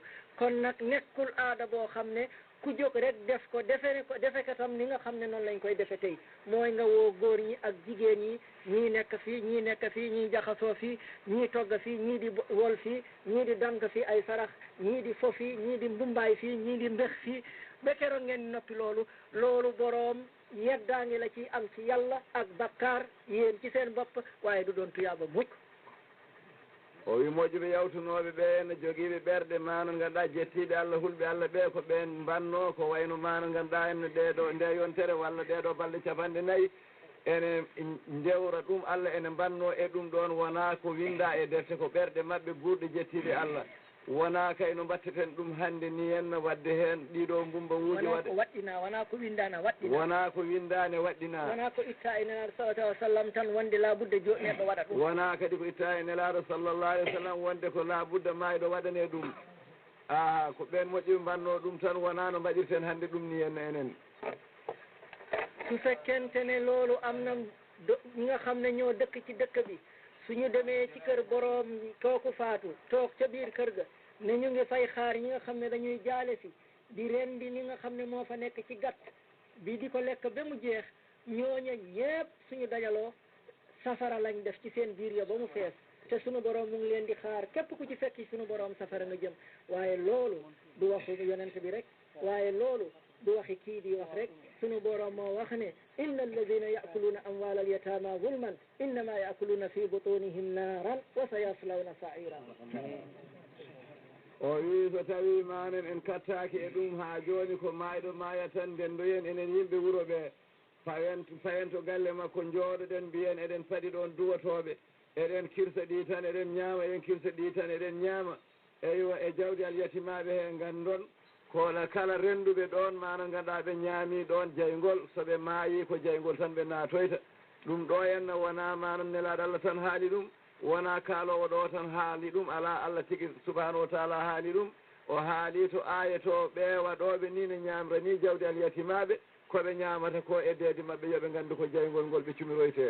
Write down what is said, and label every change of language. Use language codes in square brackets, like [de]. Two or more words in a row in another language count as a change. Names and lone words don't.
[wo] kon nag nekkul aada boo xam ne ku jóg rek def ko defe ko tam ni nga xam ne noonu lañ koy defe tey mooy nga woo góor ñi ak jigéen ñi ñii nekk fii ñii jaxasoo fii ñii togg fii ñii di wol fii ñii di dank fii ay sarax ñii di fo fii ñii di mbumbaay fii ñii di mbex fii ba keroog ngeen noppi loolu boroom yeddaangi la ci am ci yàlla ak bakkaar yéen ci seen bopp waaye du doon tuyaaba mukk [ff] o wi moƴƴuɓe yawtunoɓe ɓe ne jogiiɓe ɓerɗe manan ganduɗa jettiɓe Allah hulɓe Allah ɓe ko ɓen mbanno ko wayno manan ganduɗa en ɗeɗo nde yontere walla ɗeɗo balɗe capanɗe nayyi ene ndewra ɗum Allah ene mbanno e ɗum ɗon wona ko winda e defte ko ɓerɗe mabɓe gurɗe jettiɓe Allah wona kayno mbatteten ɗum hande ni henna wadde hen ɗiɗo mbumba wuuji waɗɗina wona ko windana waɗɗina wona ko windane waɗɗina wona ko itta e nelaɗo [ar] صلى الله عليه وسلم [ff] tan wonde labudde neɗɗo waɗa ɗum wona kadi ko itta e nelaɗo [ar] صلى الله عليه وسلم [ff] wonde ko labudda mayɗo waɗane ɗum ko ɓen moƴƴiɓe mbanno ɗum tan wona no mbaɗirten hande ɗum ni henna enen [wo] su fekkente ne loolu am na ñi nga xam ne ñoo dëkk ci dëkk bi suñu demee ci kër boroom kooku faatu toog ca biir kër ga ne ñu ngi fay xaar ñi nga xam ne dañuy jaale si di rendi li nga xam ne moo fa nekk ci gàtt bi di ko lekk ba mu jeex ñooña ñépp suñu dajaloo safara lañ def ci seen biir ya ba mu fees te suñu boroom mu ngi leen di xaar képp ku ci fekki suñu boroom safara nga jëm waaye loolu du waxu yonent bi rek waaye loolu du waxi kii di wax rek sunu boroom moo wax ne [ar] إن الذين يأكلون أموال اليتامى ظلما إنما يأكلون في بطونهم نارا وسيصلون سعيرا [ff] o wi so tawi manen en kattaki e ɗum ha joni ko mayɗo maya tan ndendoyen enen yimɓe wuuro ɓe fayen to galle makko jooɗoɗen mbiyen eɗen paɗi ɗon duwotoɓe eɗen kirsa ɗi tan eɗen ñaama eɗen kirsa ɗi tan eɗen ñaama eywa e jawdi alyatimaɓe he gandon kono kala renduɓe ɗon mana ganduɗa ɓe ñaami ɗon jaygol soɓe maayi ko jaygol tan ɓe natoyta ɗum ɗo henna wona manan nelaɗo Allah tan haali ɗum wona kaalowo ɗo tan haali ɗum ala Allah tigui [ar] سبحانه وتعالى [ff] haali ɗum o haali to aya to ɓe waɗoɓe ni ne ñamra ni jawdi alyatimaɓe koɓe ñamata ko e deedi mabɓe yooɓe gandu ko jaygol ngol ɓe cumiroyte